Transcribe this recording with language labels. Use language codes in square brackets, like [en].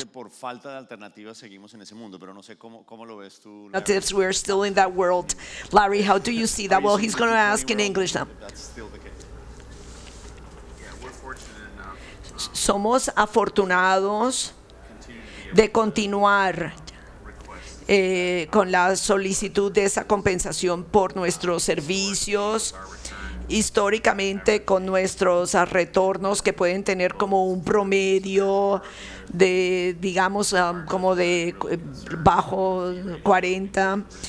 [es] por falta de alternativas seguimos en ese mundo, pero no sé cómo lo ves tú. [en] alternatives. We're still in that world. Larry, how do you see that? Well, he's going to ask in English now. [es] Somos afortunados de continuar con la solicitud de esa compensación por nuestros servicios, históricamente con nuestros retornos que pueden tener como un promedio de, digamos, como de bajo 40.